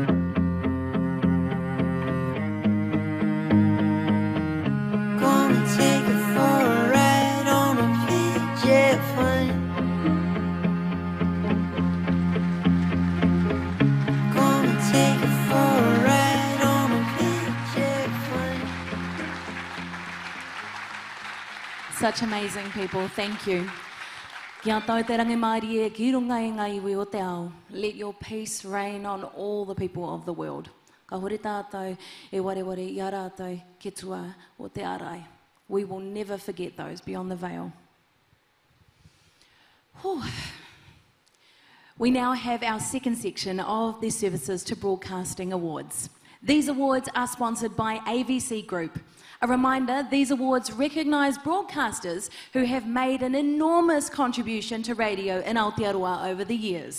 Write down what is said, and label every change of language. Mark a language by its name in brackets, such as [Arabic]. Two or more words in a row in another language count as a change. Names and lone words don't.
[English] Gonna take her for a ride on a PJ plane. Gonna take her for a ride on a PJ plane. Such amazing people, thank you. [Māori] Kia tau te rangi maari e ki runga e ngai iwi o te ao. [English] Let your peace reign on all the people of the world. [Māori] Ka hore tātou e wareware I a rātou ke tua o te arai. [English] We will never forget those beyond the veil. Whew. We now have our second section of the Services to Broadcasting Awards. These awards are sponsored by AVC Group. A reminder, these awards recognise broadcasters who have made an enormous contribution to radio in Aotearoa over the years.